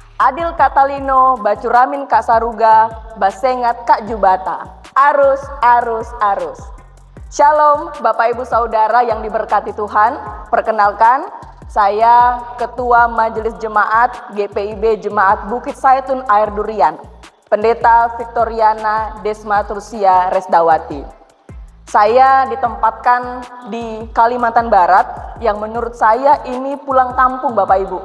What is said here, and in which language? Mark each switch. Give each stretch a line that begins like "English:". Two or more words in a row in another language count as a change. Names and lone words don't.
Kendayan: Adil Katalino, Bacuramin Kak Saruga, Basengat Kak Jubata. Arus, arus, arus.
Indonesian: Shalom Bapak Ibu Saudara yang diberkati Tuhan. Perkenalkan, saya Ketua Majelis Jemaat GPIB Jemaat Bukit Zaitun Air Durian, Pendeta Victoriana Desma Tursia Resdawati. Saya ditempatkan di Kalimantan Barat yang menurut saya ini pulang kampung Bapak Ibu.